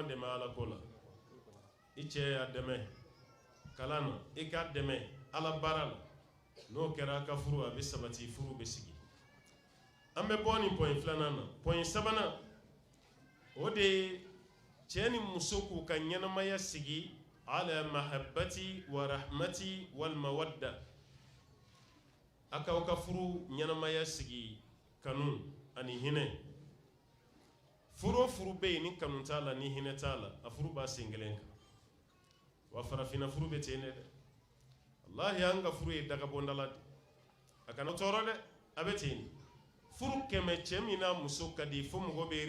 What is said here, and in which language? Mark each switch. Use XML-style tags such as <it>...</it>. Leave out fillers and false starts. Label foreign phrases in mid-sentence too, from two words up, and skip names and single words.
<bm>dɛmɛ ala ko la i cɛ y'a dɛmɛ kalan na i k'a dɛmɛ ala baara la n'o kɛra a ka furu a bɛ sabati furu bɛ sigi an bɛ bɔ nin point filanan na point sabanan o de ye cɛ ni muso k'u ka ɲɛnamaya sigi</bm> <ar>على المحبة والرحمة والمودة</ar> <bm>a k'aw ka furu ɲɛnamaya sigi kanu ani hinɛ furu o furu bɛ yen ni kanu t'a la ni hinɛ t'a la a furu b'a sen kelen kan wa farafinna furu bɛ ten de dɛ wallahi an ka furu ye dagabɔnda la de a kana tɔɔrɔ dɛ a bɛ ten furu kɛmɛ cɛ min n'a muso ka di fo mɔgɔ bɛ</bm>